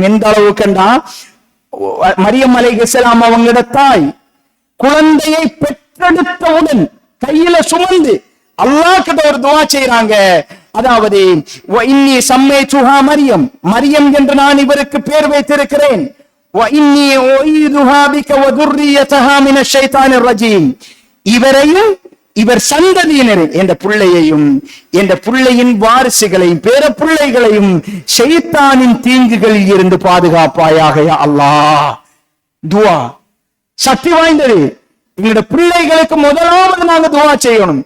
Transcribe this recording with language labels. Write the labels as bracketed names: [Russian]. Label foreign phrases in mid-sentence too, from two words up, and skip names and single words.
[Tamil] எந்த அளவுக்குன்னா, மரியம் அலைஹிஸ்ஸலாம் அவங்களோட தாய் குழந்தையை பெற்றெடுத்தவுடன் கையில சுமந்து அல்லாஹ் கிட்ட ஒரு துவா செய்யறாங்க. அதாவது [Arabic] إني سميتها مريم, [Tamil] மரியம் என்று நான் இவருக்கு பேர் வைத்திருக்கிறேன். [Arabic] وإني أعيذها بك وذريتها من الشيطان الرجيم. [Tamil] இவரையும் இவர் சந்ததியினர் என்ற பிள்ளையையும் என்ற பிள்ளையின் வாரிசுகளையும் பேர பிள்ளைகளையும் ஷைத்தானின் தீங்குகளில் இருந்து பாதுகாப்பாயாக [Arabic] يا الله. [Tamil] துவா சக்தி வாய்ந்தது. எங்களுடைய பிள்ளைகளுக்கு முதலாவது நாங்க துவா செய்யணும்.